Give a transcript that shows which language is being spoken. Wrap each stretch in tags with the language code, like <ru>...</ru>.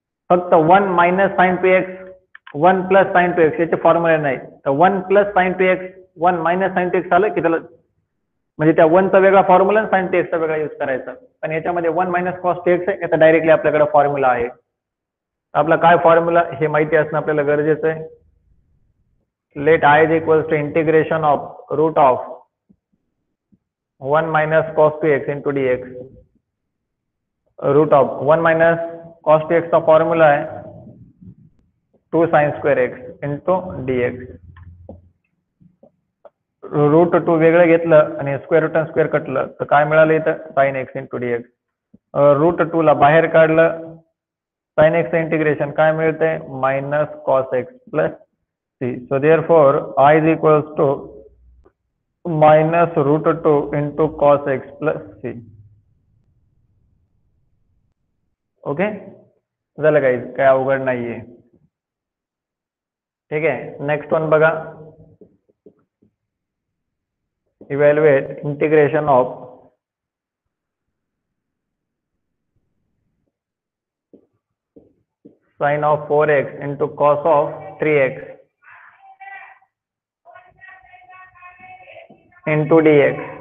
<mr>फक्त 1 minus sign 2x 1 plus sign 2x याचे फॉर्म्युले नाही. तर 1 plus sign 2x 1 minus sign 2x आलं की त्याला म्हणजे त्या 1 चा वेगळा फॉर्म्युला आणि साइन 2x चा वेगळा यूज करायचा. पण याच्यामध्ये 1 मायनस कॉस 2x आहे, याचा डायरेक्टली आपल्याकडे फॉर्म्युला आहे. आपला काय फॉर्म्युला हे माहिती असणं आपल्याला गरजेचं आहे.</mr> <en>Let I is equals to integration of root of 1 minus cos 2x into dx.</en> <mr>Route of 1 minus cos 2x चा फॉर्म्युला आहे 2 sine square x into dx. Route 2 वेगळं घेतलं आणि स्क्वेअर रूट आणि स्क्वेअर कटलं तर काय मिळालं इथं sign x into dx. Route 2 ला बाहेर काढलं, साइन x इंटिग्रेशन काय मिळतंय minus cos x plus c.</mr> <en>So therefore I is equals to minus root 2 into cos x plus c.</en> <mr>Okay, झालं गाईज, काय अवघड नाहीये. ठीक आहे,</mr> <en>Next one बघा. Evaluate integration of sine of 4x into cos of 3x into dx.</en>